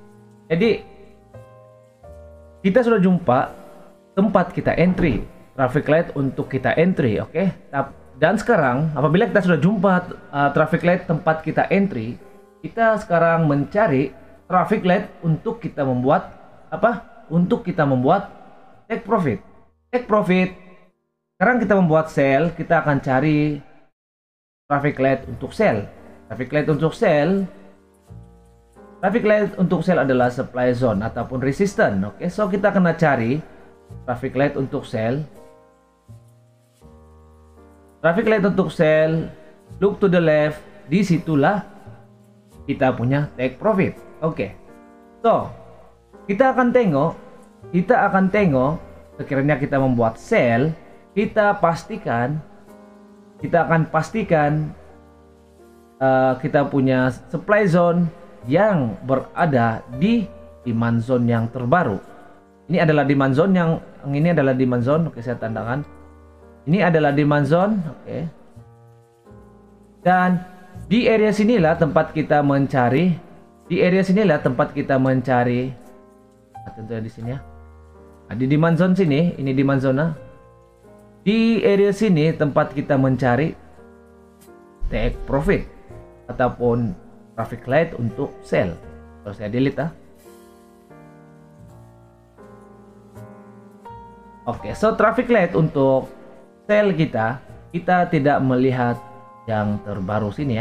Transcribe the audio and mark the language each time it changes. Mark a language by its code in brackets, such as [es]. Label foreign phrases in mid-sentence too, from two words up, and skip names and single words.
[ms] Jadi kita sudah jumpa tempat kita entry. [en] Traffic light [ms] untuk kita entry, oke? Dan sekarang apabila kita sudah jumpa [en] traffic light [ms] tempat kita entry, kita sekarang mencari [en] traffic light [ms] untuk kita membuat apa? Untuk kita membuat [en] take profit. Take profit. [ms] Sekarang kita membuat sell, kita akan cari [en] traffic light [ms] untuk sell. [en] Traffic light untuk sell. Traffic light untuk sell adalah supply zone ataupun resistance. [ms] Oke, so kita kena cari [en] traffic light [ms] untuk sell. [en] Traffic light untuk sell, look to the left, [ms] disitulah kita punya [en] take profit. [ms] Oke, so kita akan tengok sekiranya kita membuat sell, kita akan pastikan kita punya [en] supply zone [ms] yang berada di [en] demand zone [ms] yang terbaru. Ini adalah [en] demand zone [ms] ini adalah [en] demand zone. [ms] Oke, saya tandakan. Ini adalah [en] demand zone. [ms] Oke. Dan di area sinilah tempat kita mencari. Tentunya di sini ya. Nah, di [en] demand zone [ms] sini, ini [en] demand zone. [ms] Di area sini tempat kita mencari [en] take profit [ms] ataupun [en] traffic light [ms] untuk sell. Kalau saya delete Oke, so [en] traffic light [ms] untuk sell kita tidak melihat yang terbaru sini ya.